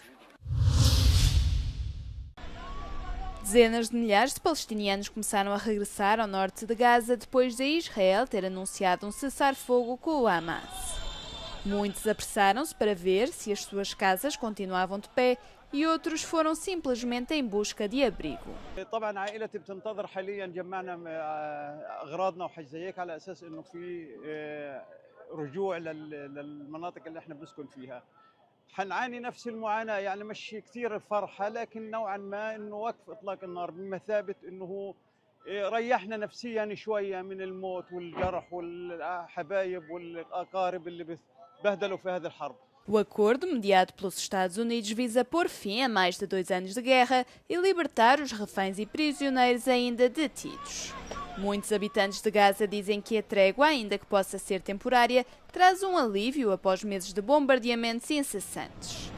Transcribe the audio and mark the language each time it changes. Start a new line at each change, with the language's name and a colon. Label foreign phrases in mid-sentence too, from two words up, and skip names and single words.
Portuguese: Dezenas de milhares de palestinianos começaram a regressar ao norte de Gaza depois de Israel ter anunciado um cessar-fogo com o Hamas. Muitos apressaram-se para ver se as suas casas continuavam de pé e outros foram simplesmente em busca de abrigo.
Arabic: طبعا عائلتي بتنتظر حاليا جمعنا اغراضنا وحاجات على اساس انه في رجوع للمناطق اللي احنا بنسكن فيها. حنعاني نفس المعاناة يعني مش كثير الفرحة لكن نوعا ما انه وقف اطلاق النار بمثابة انه ريحنا نفسيا شوية من الموت والجرح والحبايب والاقارب اللي بهدلوا في هذه الحرب.
Portuguese: O acordo, mediado pelos Estados Unidos, visa pôr fim a mais de 2 anos de guerra e libertar os reféns e prisioneiros ainda detidos. Muitos habitantes de Gaza dizem que a trégua, ainda que possa ser temporária, traz um alívio após meses de bombardeamentos incessantes.